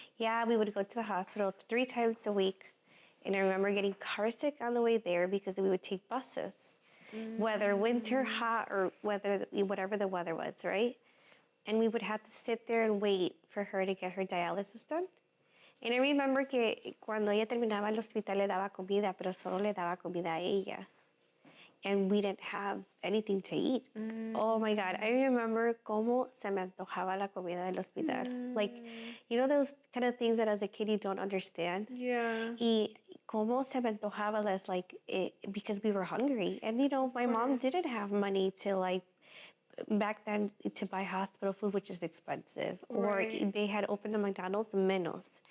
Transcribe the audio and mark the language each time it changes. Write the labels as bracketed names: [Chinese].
[English] Yeah, we would go to the hospital 3 times a week. And I remember getting car sick on the way there because we would take buses, whether winter, hot, or whatever the weather was, right? And we would have to sit there and wait for her to get her dialysis done. And I remember [Spanish] que cuando ella terminaba el hospital le daba comida, pero solo le daba comida a ella. [English] And we didn't have anything to eat. Oh my God. I remember [Spanish] cómo se me antojaba la comida del hospital. [English] Like, those kind of things that as a kid you don't understand. Yeah. [Spanish] Y cómo se me antojaba [English] because we were hungry. And, my mom didn't have money to back then to buy hospital food, which is expensive. Right. Or they had opened the McDonald's menos.